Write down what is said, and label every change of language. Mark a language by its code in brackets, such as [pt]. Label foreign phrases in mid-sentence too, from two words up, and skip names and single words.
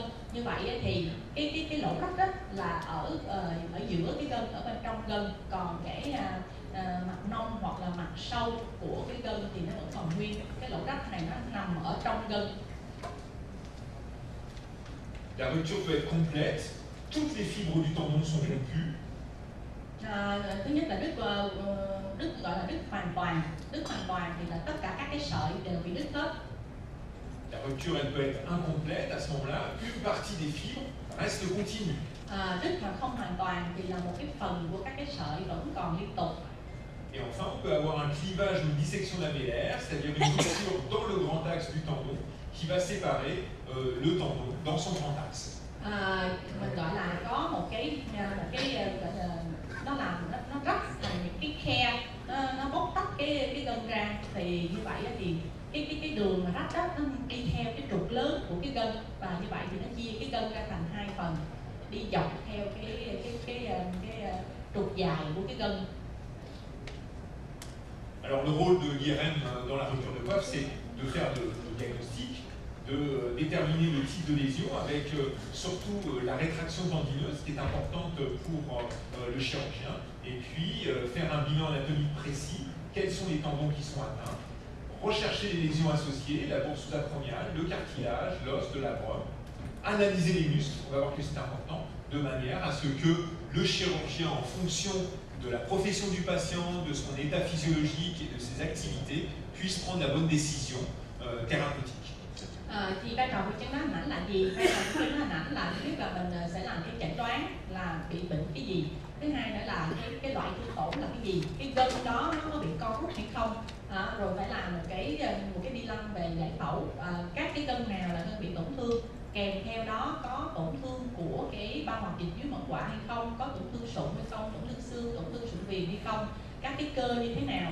[vi] Như vậy thì cái lỗ rách đó là ở giữa cái gân, ở bên trong gân, còn cái mặt nông hoặc là mặt sâu của cái gân thì nó vẫn còn nguyên. Cái lỗ rách này nó nằm ở trong gân. [fr] La rupture peut être complète. Toutes les fibres du tendon sont rompues. [vi] Thứ nhất là đứt gọi là đứt hoàn toàn. Đứt hoàn toàn thì là tất cả các cái sợi đều bị đứt hết. [fr] La rupture, elle peut être incomplète. À ce moment-là, une partie des fibres reste continue. [vi] Đứt mà không hoàn toàn thì là một cái phần của các cái sợi vẫn còn liên tục. [fr] Et enfin, on peut avoir un clivage ou une dissection lamellaire, c'est-à-dire une rupture dans le grand axe du tendon qui va séparer le tendon dans son grand axe. [vi] Mình gọi là có một cái nó làm nó rách thành những cái khe, nó bóc tách cái gân ra, thì như vậy thì cái đường mà rách đó nó đi theo cái trục lớn của cái gân, và như vậy thì nó chia cái gân ra thành hai phần, đi dọc theo cái trục dài của cái gân. [fr] Alors le rôle de l'IRM dans la rupture de coiffe, c'est de faire le diagnostic, de déterminer le type de lésion avec surtout la rétraction tendineuse qui est importante pour le chirurgien, et puis faire un bilan anatomique précis, quels sont les tendons qui sont atteints, rechercher les lésions associées, la bourse sous-acromiale, le cartilage, l'os de labrum, analyser les muscles, on va voir que c'est important, de manière à ce que le chirurgien, en fonction de la profession du patient, de son état physiologique et de ses activités, puisse prendre la bonne décision thérapeutique. [vi] Thì vai trò của chẩn đoán hình ảnh là gì? Vai trò của chẩn đoán hình ảnh là thứ nhất là mình sẽ làm cái chẩn đoán là bị bệnh cái gì. Thứ hai nữa là cái loại thương tổn là cái gì, cái gân đó nó có bị co rút hay không. Rồi phải làm một cái bi lăng về giải phẫu, các cái gân nào là gân bị tổn thương, kèm theo đó có tổn thương của cái bao mạch dịch dưới mỏm quạ hay không, có tổn thương sụn hay không, tổn thương xương, tổn thương sụn viền hay không, các cái cơ như thế nào.